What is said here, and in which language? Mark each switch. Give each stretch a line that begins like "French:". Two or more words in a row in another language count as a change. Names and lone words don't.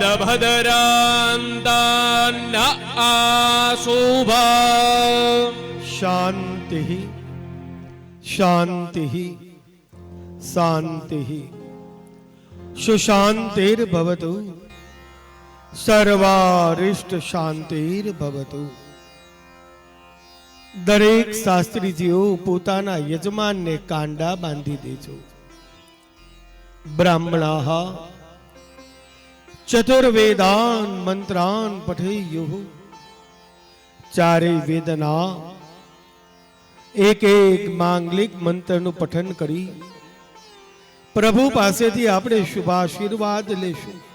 Sanskrit: पदभद्रान्तान्न आशुभ शांति शांति शांति सुशांतिर्भवतु सर्वारिष्ट शांतिर्भवतु।
Gujarati: દરેક શાસ્ત્રીજીઓ પોતાના યજમાનને કાંડા બાંધી દેજો.
Sanskrit: બ્રાહ્મણાઃ ચતુર્વેદાન મંત્રાન પઠેયુઃ.
Gujarati: ચારે વેદના એક એક માંગલિક મંત્રનું પઠન કરી પ્રભુ પાસેથી આપણે શુભાશીર્વાદ લેશું.